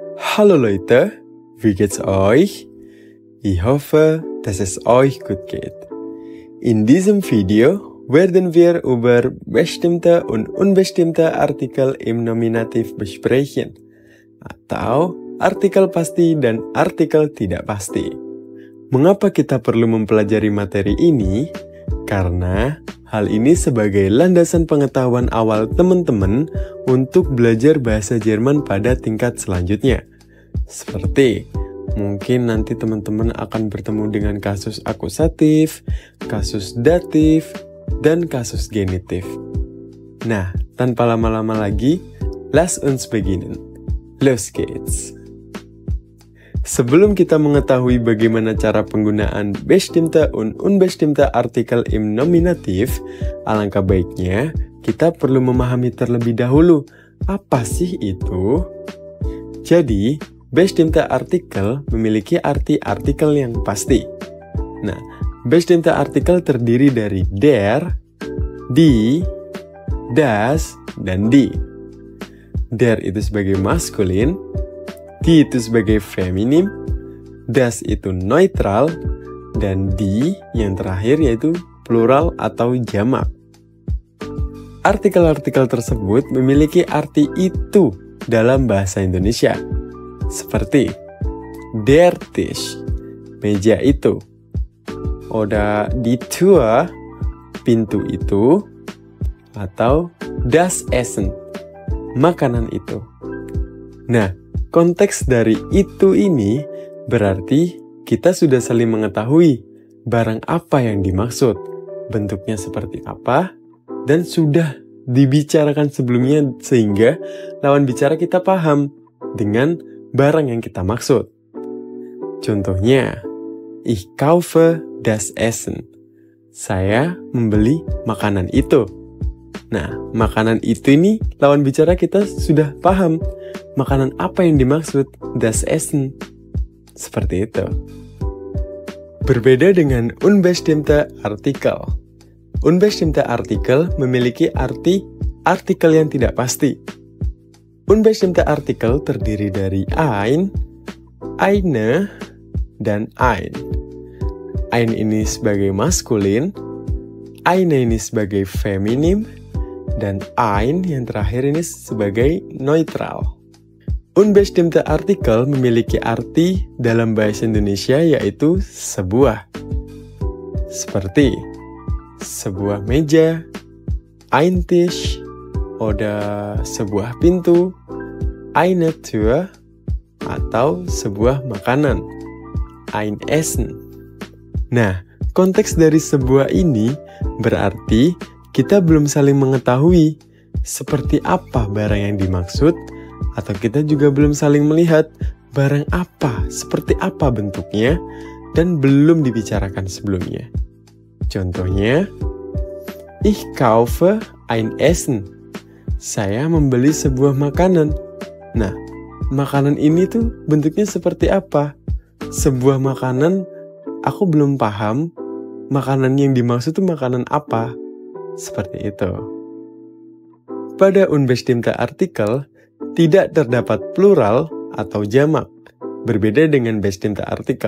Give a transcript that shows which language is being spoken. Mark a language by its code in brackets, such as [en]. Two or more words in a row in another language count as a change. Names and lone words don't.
[de] Hallo Leute, wie geht's euch? Ich hoffe, dass es euch gut geht. In diesem Video werden wir über bestimmte und unbestimmte Artikel im Nominativ besprechen, [id] atau artikel pasti dan artikel tidak pasti. Mengapa kita perlu mempelajari materi ini? Karena hal ini sebagai landasan pengetahuan awal teman-teman untuk belajar bahasa Jerman pada tingkat selanjutnya. Seperti mungkin nanti teman-teman akan bertemu dengan kasus akusatif, kasus datif, dan kasus genitif. Nah, tanpa lama-lama lagi, [de] lass uns beginnen. Los geht's! [id] Sebelum kita mengetahui bagaimana cara penggunaan [de] bestimmte und unbestimmte Artikel im Nominativ, [id] alangkah baiknya kita perlu memahami terlebih dahulu apa sih itu. Jadi, [de] bestimmte Artikel [id] memiliki arti artikel yang pasti. Nah, [de] bestimmte Artikel [id] terdiri dari [de] der, die, das, [id] dan die. Der itu sebagai maskulin, die itu sebagai feminim, das itu neutral, dan die yang terakhir yaitu plural atau jamak. Artikel-artikel tersebut memiliki arti itu dalam bahasa Indonesia. [de] Seperti der Tisch, [id] meja itu. [de] Oder die Tür, [id] pintu itu. [de] Atau das Essen, [id] makanan itu. Nah, konteks dari itu ini berarti kita sudah saling mengetahui barang apa yang dimaksud, bentuknya seperti apa, dan sudah dibicarakan sebelumnya sehingga lawan bicara kita paham dengan barang yang kita maksud. Contohnya, [de] ich kaufe das Essen. [id] Saya membeli makanan itu. Nah, makanan itu ini lawan bicara kita sudah paham. Makanan apa yang dimaksud? [de] Das Essen. [id] Seperti itu. Berbeda dengan [de] unbestimmte Artikel. Unbestimmte Artikel [id] memiliki arti artikel yang tidak pasti. [de] Unbestimmte Artikel [id] terdiri dari [de] ein, eine, [id] dan ein. Ein ini sebagai maskulin, eine ini sebagai feminim, dan ein yang terakhir ini sebagai neutral. [de] Unbestimmte Artikel [id] memiliki arti dalam bahasa Indonesia yaitu sebuah. Seperti sebuah meja, [de] ein Tisch, oder [id] sebuah pintu, [de] eine Tür, [id] atau sebuah makanan, [de] ein Essen. [id] Nah, konteks dari sebuah ini berarti kita belum saling mengetahui seperti apa barang yang dimaksud, atau kita juga belum saling melihat barang apa, seperti apa bentuknya, dan belum dibicarakan sebelumnya. Contohnya, [de] ich kaufe ein Essen. [id] Saya membeli sebuah makanan. Nah, makanan ini tuh bentuknya seperti apa? Sebuah makanan, aku belum paham makanan yang dimaksud tuh makanan apa. Seperti itu. Pada [de] unbestimmte Artikel, [id] tidak terdapat plural atau jamak, berbeda dengan [de] bestimmte Artikel.